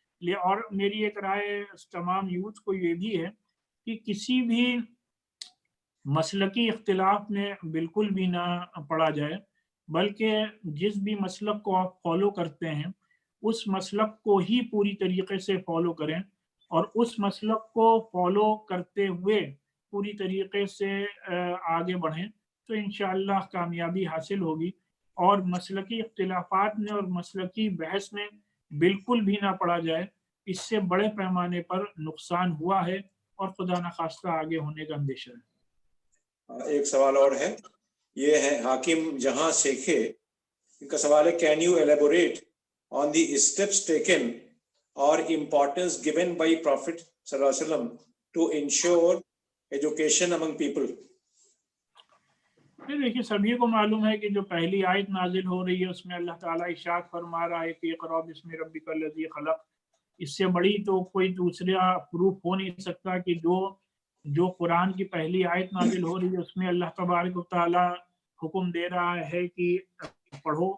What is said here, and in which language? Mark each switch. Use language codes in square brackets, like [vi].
[hi] और मेरी एक राय तमाम यूथ को ये भी है कि किसी भी मसलकी इख्तिलाफ में बिल्कुल भी ना पड़ा जाए, बल्कि जिस भी मसलक को आप फॉलो करते हैं उस मसलक को ही पूरी तरीके से फॉलो करें और उस मसलक को फॉलो करते हुए पूरी तरीके से आगे बढ़ें तो इंशाअल्लाह कामयाबी हासिल होगी। और मसलकी इख्तिलाफात में और मसलकी बहस में बिल्कुल भी ना पड़ा जाए, इससे बड़े पैमाने पर नुकसान हुआ है और खुदा न खास्ता आगे होने का अंदेशा है। एक सवाल और है, ये है हाकिम जहां शेखे, इनका सवाल है, [en] Can you elaborate on the steps taken or importance given by Prophet sallallahu alaihi wasallam to ensure education among people? [hi] देखिए, सभी को मालूम है कि जो पहली आयत नाजिल हो रही है उसमें अल्लाह ताला इरशाद फरमा रहा है कि [ar] इक़रा बिस्मि रब्बिकल लज़ी खलक़। [hi] इससे बड़ी तो कोई दूसरा प्रूफ हो नहीं सकता कि जो कुरान की पहली आयत नाजिल हो रही है उसमें अल्लाह तबारक व तआला हुक्म दे रहा है कि पढ़ो।